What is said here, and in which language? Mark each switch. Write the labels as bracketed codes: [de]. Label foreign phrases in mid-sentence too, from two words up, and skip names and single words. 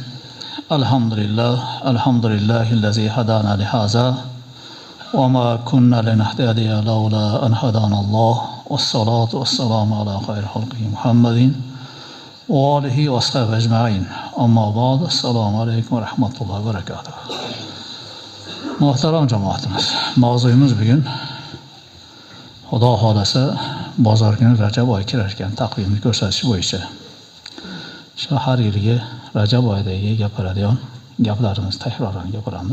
[ar] الحمد لله الذي هدانا لهذا وما كنا لنهتدي لولا أن هدانا الله والصلاة والسلام على خير خلقه محمد وآله وصحبه أجمعين. أما بعد السلام عليكم ورحمة الله وبركاته. [uz] Muhtaram jamoatimiz, mavzuyimiz bugun Xudo xolasa bozor kuni Rajab oyi kirar ekan taqvimni ko'rsatish bo'yicha shu har yilgi Rajab oyidagi gapiradigan gaplarimizni takrorlanib gapiramiz.